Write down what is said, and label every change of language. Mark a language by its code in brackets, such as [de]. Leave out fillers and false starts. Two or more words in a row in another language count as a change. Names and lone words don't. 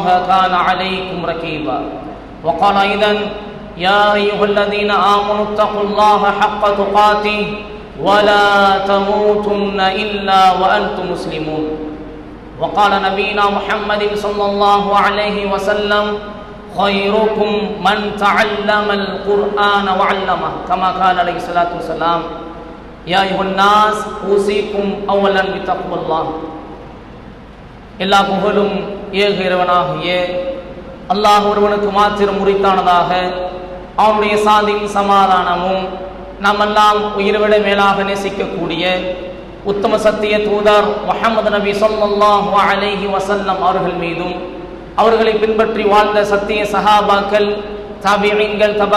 [ar] كان عليكم رقيبا وقال أيضا يا أيها الذين آمنوا اتقوا الله حق تقاته ولا تموتن إلا وأنتم مسلمون وقال نبينا محمد صلى الله عليه وسلم خيركم من تعلم القرآن وعلمه كما قال عليه الصلاة والسلام يا أيها الناس أوصيكم أولا بتقوى الله [ta] எல்லா புகழும் ஏக இறைவனாகிய அல்லாஹ் ஒருவனுக்கு மாத்திரம் உரித்தானதாக அவனுடைய சாந்தியும் சமாதானமும் நம்மெல்லாம் உயிர்விட மேலாக நேசிக்கக்கூடிய உத்தம சத்திய தூதர் முஹம்மது நபி [ar] صلى الله عليه وسلم [ta] அவர்கள் மீதும் அவர்களை பின்பற்றி வாழ்ந்த சத்திய சஹாபாக்கள் தாபிஈன்கள் தபா